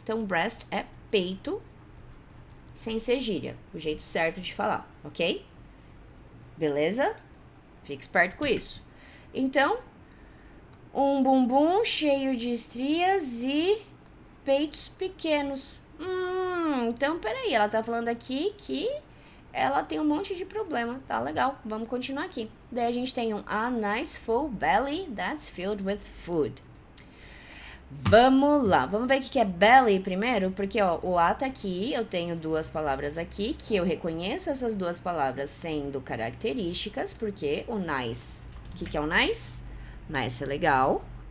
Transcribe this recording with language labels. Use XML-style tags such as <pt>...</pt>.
<pt>Então, breast é peito, sem ser gíria, o jeito certo de falar, ok? Beleza? Fique esperto com isso. Então, um bumbum cheio de estrias e peitos pequenos. Então, peraí, ela tá falando aqui que ela tem um monte de problema. Tá legal, vamos continuar aqui. Daí a gente tem a</pt> <en>nice full belly that's filled with food.</en> <pt>Vamos lá, vamos ver o que é belly primeiro, porque ó, o A tá aqui, eu tenho duas palavras aqui, que eu reconheço essas duas palavras sendo características, porque o nice, o que é o nice? Nice é legal.</pt>